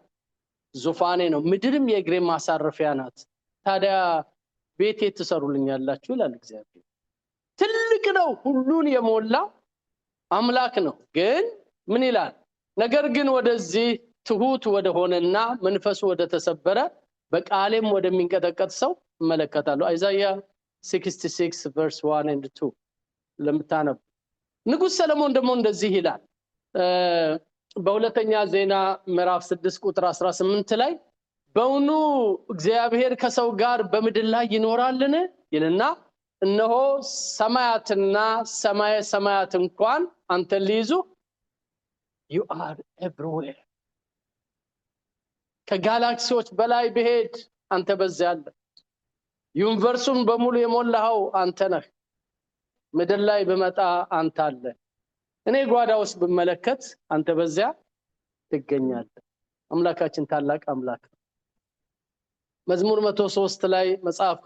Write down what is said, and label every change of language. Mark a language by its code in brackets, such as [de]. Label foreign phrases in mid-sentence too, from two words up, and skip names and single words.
[am] ዙፋኔ ነው፣ ምድርም የእግሬ ማሳረፊያ ናት። ታዲያ ቤት ትሰሩልኛላችሁ ይላል እግዚአብሔር። ትልቅ ነው፣ ሁሉን የሞላ አምላክ ነው። ግን ምን ይላል? ነገር ግን ወደዚህ ትሁት ወደ ሆነና መንፈሱ ወደ ተሰበረ በቃሌም ወደሚንቀጠቀጥ ሰው እመለከታለሁ። ኢሳይያስ 66 [en] verse 1 and 2 [am] ለምታነቡ። ንጉስ ሰለሞን ደግሞ እንደዚህ ይላል በሁለተኛ ዜና ምዕራፍ 6 ቁጥር 18 ላይ በእውኑ እግዚአብሔር ከሰው ጋር በምድር ላይ ይኖራልን ይልና እነሆ ሰማያትና ሰማየ ሰማያት እንኳን አንተን ሊይዙ [en] you are everywhere። [am] ከጋላክሲዎች በላይ ብሄድ አንተ በዚያ አለ። ዩኒቨርሱን በሙሉ የሞላው አንተ ነህ። ምድር ላይ በመጣ አንተ አለ። እኔ ጓዳ ውስጥ ብመለከት አንተ በዚያ ትገኛለህ። አምላካችን ታላቅ አምላክ ነው። መዝሙር 103 ላይ መጽሐፍ